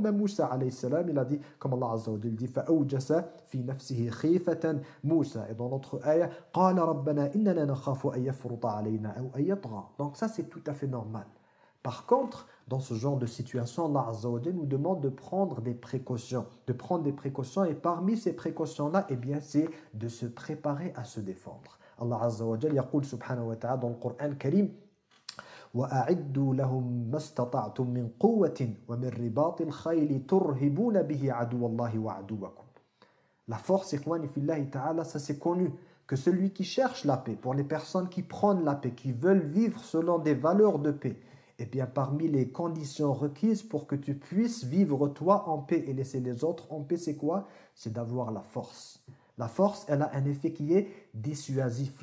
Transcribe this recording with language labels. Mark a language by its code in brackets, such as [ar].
[fr] Même Moussa, alayhi salam, il a dit, comme Allah Azza wa Jalla dit, [ar] فَأَوْجَسَ فِي نَفْسِهِ خِيفَةً [fr] Moussa. Et dans notre ayah, [ar] قَالَ رَبَّنَا إِنَّنَا نَخَافُ أَن يَفْرُطَ عَلَيْنَا أَوْ أَن يَطْغَى. [fr] Donc ça, c'est tout à fait normal. Par contre, dans ce genre de situation, Allah Azza wa Jalla nous demande de prendre des précautions. De prendre des précautions. Et parmi ces précautions-là, eh bien, c'est de se préparer à se défendre. [ar] Allah Azza wa Jalla يقول سبحانه وتعالى [fr] dans le Coran [ar] الكريم وأعدوا لهم ما استطعتم من قوة ومن رباط الخيل ترهبون به عدو الله وعدوكم. [fr] La force, ikhwani fillahi ta'ala, ça c'est connu, que celui qui cherche la paix, pour les personnes qui prennent la paix, qui veulent vivre selon des valeurs de paix, eh bien parmi les conditions requises pour que tu puisses vivre toi en paix et laisser les autres en paix, c'est quoi? C'est d'avoir la force. La force, elle a un effet qui est dissuasif.